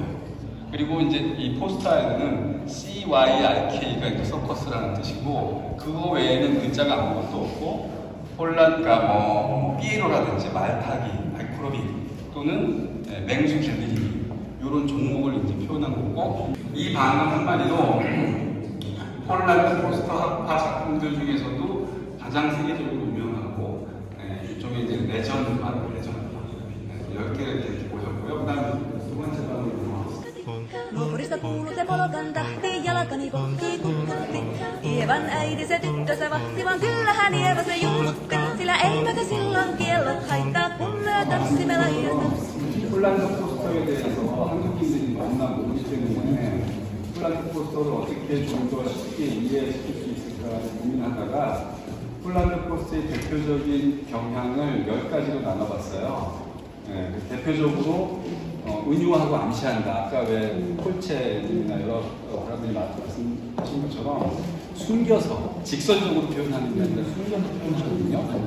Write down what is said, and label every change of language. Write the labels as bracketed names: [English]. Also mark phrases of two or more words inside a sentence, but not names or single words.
[Korean] 그리고 이제 이 포스터에는 CYRK가 이제 서커스라는 뜻이고 그거 외에는 글자가 아무것도 없고 폴란드가 피에로라든지 말타기, 아크로빅 또는 맹수 길들이기 이런 종목을 이제 표현한 거고 이 반은 한마디로 폴란드 포스터 학파 작품들 중에서도 가장 세계적으로 유명하고 이쪽에 이제 레전드 10개를 이렇게 보셨고요. 그 다음 두 번째 반으로 넘어가겠습니다. [Finnish] Nuorista kuuluu se polkan tahti, jalkani pohtii kutti. Ievan äiti se tyttönsä vahti, vaan kyllähän Ieva se juhlutti. Sillä eivätkö silloin kiellot haittaa, kun lyö tanssimme laidasta. [Korean] 폴란드 포스터에 대해서 한국인들이 너무나 모르기 때문에 폴란드 포스터를 어떻게 좀 더 쉽게 이해시킬 수 있을까 고민하다가 폴란드 포스터의 대표적인 경향을 10가지로 나눠봤어요. 대표적으로 은유하고 암시한다. 아까 왜 폴체님이나 여러 사람들이 말씀하신 것처럼 숨겨서 직선적으로 표현하는 게 아니라 숨겨서 표현하거든요.